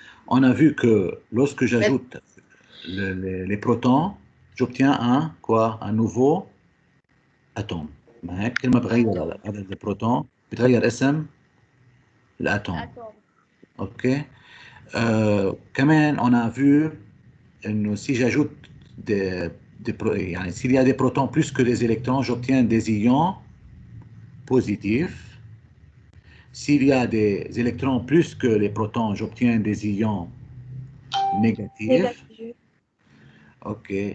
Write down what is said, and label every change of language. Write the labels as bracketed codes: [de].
[fr] On a vu que lorsque j'ajoute les protons, j'obtiens un nouveau atome. [ar] ما هيك كل ما بغير عدد البروتون بتغير اسم الاتوم. اوكي كمان [fr] on a vu [ar] انه [fr] si j'ajoute [ar] يعني [fr] s'il y a des protons plus que des électrons, j'obtiens des ions positifs. S'il y a des électrons plus que les protons, j'obtiens des ions négatifs. Ok.